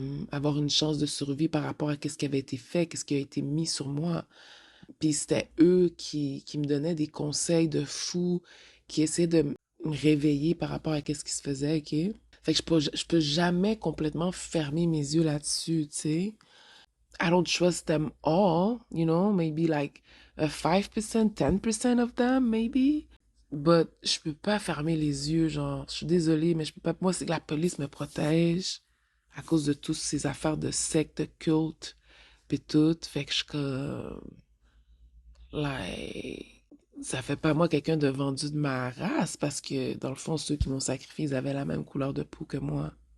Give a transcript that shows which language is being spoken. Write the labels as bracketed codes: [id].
[fr] Avoir une chance de survie par rapport à ce qui avait été fait, qu'est-ce qui a été mis sur moi. Puis c'était eux qui me donnaient des conseils de fou, qui essayaient de me réveiller par rapport à ce qui se faisait, OK? Fait que je peux jamais complètement fermer mes yeux là-dessus, tu sais. [en] I don't trust them all, you know, maybe like a 5%, 10% of them, maybe. But [fr] je peux pas fermer les yeux, genre, je suis désolée, mais je peux pas. Moi, c'est que la police me protège à cause de toutes ces affaires de sectes, de cultes, pis tout. Fait que je suis comme, like, ça fait pas moi quelqu'un de vendu de ma race parce que, dans le fond, ceux qui m'ont sacrifié, ils avaient la même couleur de peau que moi.